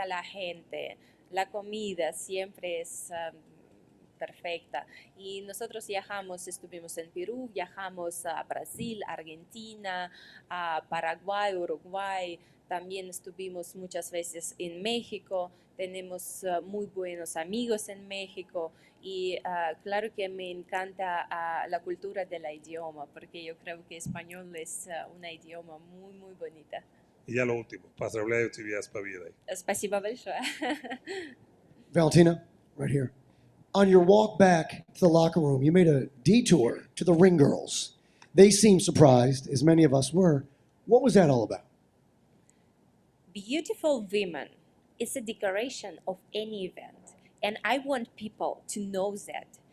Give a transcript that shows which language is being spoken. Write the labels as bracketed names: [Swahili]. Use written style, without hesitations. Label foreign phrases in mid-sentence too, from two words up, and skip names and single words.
[Spanish] la gente, la comida siempre es perfecta y nosotros viajamos, estuvimos en Perú, viajamos a Brasil, Argentina, a Paraguay, Uruguay, también estuvimos muchas veces en México, tenemos muy buenos amigos en México y claro que me encanta la cultura del idioma porque yo creo que español es un idioma muy, muy bonita. Y ya lo último, [Russian] поздравляю тебя с победой. Спасибо большое. [English] Valentina, right here. On your walk back to the locker room, you made a detour to the ring girls. They seemed surprised, as many of us were. What was that all about? Beautiful women is a decoration of any event, and I want people to know that.